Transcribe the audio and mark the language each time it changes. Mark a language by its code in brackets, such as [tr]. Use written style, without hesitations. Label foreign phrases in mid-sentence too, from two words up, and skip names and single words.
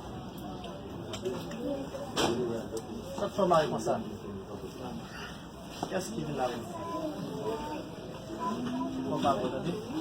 [id] Satu sama yang masa. [fr] Qu'est-ce qu'il a? [id] Mau apa tadi?